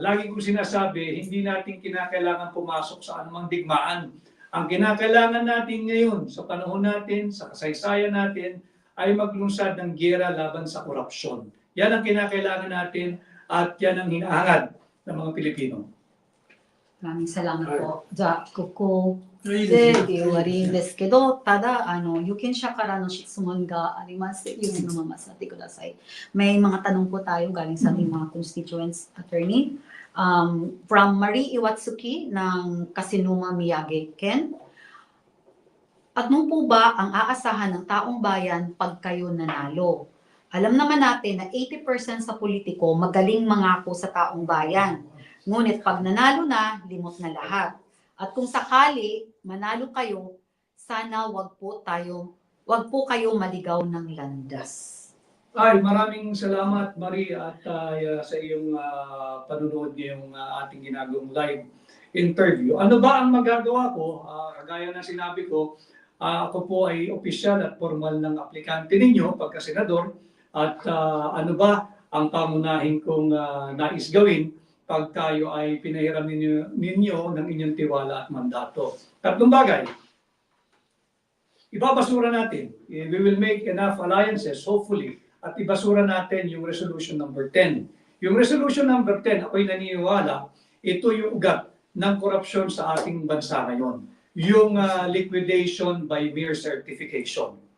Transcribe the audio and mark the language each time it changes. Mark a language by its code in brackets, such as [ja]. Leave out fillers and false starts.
[tl] Lagi kong sinasabi, hindi natin kinakailangan pumasok sa anumang digmaan. Ang kinakailangan natin ngayon, sa panahon natin, sa kasaysayan natin, ay maglunsad ng giyera laban sa korupsyon. Yan ang kinakailangan natin at yan ang hinahangad ng mga Pilipino. Maraming salamat po. [ja] じゃあ、ここいいですね。で終わりですけど、ただ、有権者からの質問があります。 [tl] yung namamasabi ko dasay. May mga tanong po tayo galing sa ating mga constituents, attorney. [en] From Marie Iwatsuki ng Kasinuma Miyagi, Ken. [tl] Ano po ba ang aasahan ng taong bayan pag kayo nanalo? Alam naman natin na 80% sa politiko magaling mangako sa taong bayan. Ngunit pag nanalo na, limot na lahat. At kung sakali manalo kayo, sana wag po kayo maligaw ng landas. Ay, maraming salamat Marie at sa iyong panunood ngayong ating ginagawang live interview. Ano ba ang magagawa ko? Kagaya ng sinabi ko, ako po ay opisyal at formal ng aplikante ninyo pagka-senador at ano ba ang pamunahin kong nais gawin pag tayo ay pinahiram ninyo ng inyong tiwala at mandato. Tatlong bagay. Ibabasura natin. [en] We will make enough alliances, hopefully, [tl] at ibasura natin yung [en] resolution number 10. [tl] Yung resolution number 10, ako'y naniniwala, ito yung ugat ng korupsyon sa ating bansa ngayon. [en] Yung liquidation by mere certification.